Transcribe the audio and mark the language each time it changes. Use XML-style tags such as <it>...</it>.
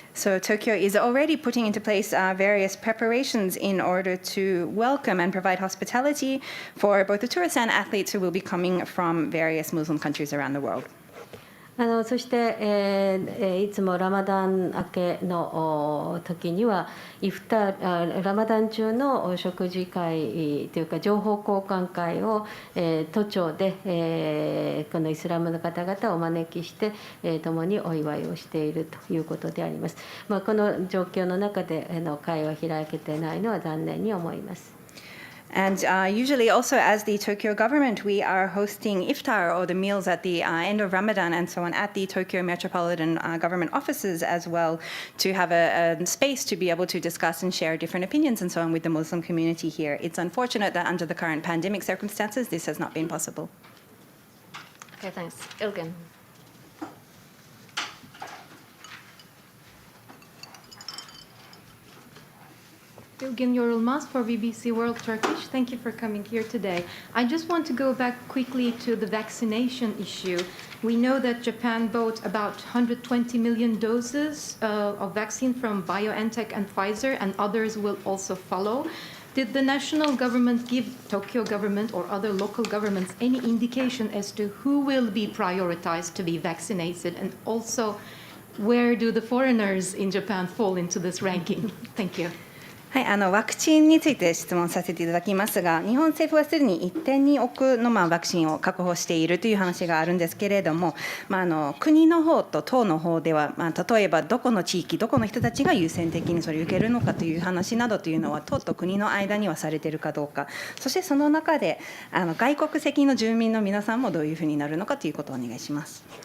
<en>So Tokyo is already putting into place various preparations in order to welcome and provide hospitality for both the tourists and athletes who will be coming from various Muslim countries around the world.</en> <ja>そして、いつもラマダン明けの時にはラマダン中の食事会というか情報交換会を、都庁で、このイスラムの方々をお招きして、共にお祝いをしているということであります。この状況の中で会は開けてないのは残念に思います。</ja> <en>And usually also as the Tokyo government, we are hosting iftar or the meals at the end of Ramadan and so on at the Tokyo Metropolitan Government offices as well to have a space to be able to discuss and share different opinions and so on with the Muslim community here. It's unfortunate that under the current pandemic circumstances, this has not been possible. Okay, thanks. Ilgin. Ilgin Yorulmaz for BBC World Turkish. Thank you for coming here today. I just want to go back quickly to the vaccination issue. We know that Japan bought about 120 million doses of vaccine from BioNTech and Pfizer, and others will also follow. Did the national government give Tokyo government or other local governments any indication as to who will be prioritized to be vaccinated, and also where do the foreigners in Japan fall into this ranking? Thank you.</en> <ja>はい、ワクチンについて質問させていただきますが、日本政府はすでに1.2億のワクチンを確保しているという話があるんですけれども、国の方と党の方では、例えばどこの地域、どこの人たちが優先的にそれを受けるのかという話などというのは、党と国の間にはされているかどうか、そしてその中で外国籍の住民の皆さんもどういうふうになるのかということをお願いします。</ja>